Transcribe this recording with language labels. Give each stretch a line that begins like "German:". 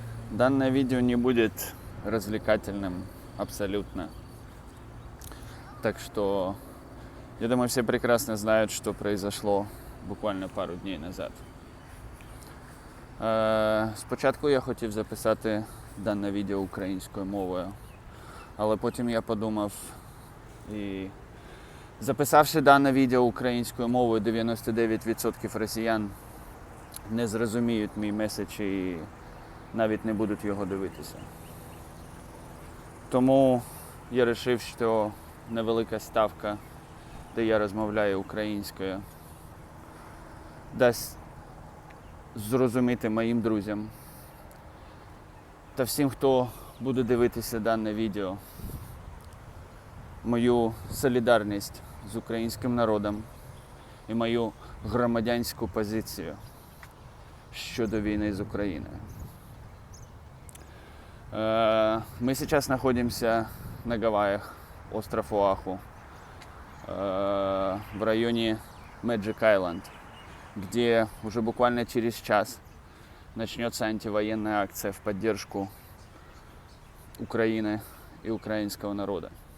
Russian: Данное видео не будет развлекательным абсолютно. Так что, я думаю, все прекрасно знают, что произошло буквально пару дней назад.
Ukrainian: Спочатку я хотів записати дане відео українською мовою, але потім я подумав і записавши дане відео українською мовою, 99% росіян не зрозуміють мій меседж і навіть не будуть його дивитися. Тому я вирішив, що невелика ставка, де я розмовляю українською, дасть зрозуміти моїм друзям та всім, хто буде дивитися дане відео, мою солідарність з українським народом і мою громадянську позицію щодо війни з Україною.
Russian: Мы сейчас находимся на Гавайях, остров Оаху, в районе Magic Island, где уже буквально через час начнется антивоенная акция в поддержку Украины и украинского народа.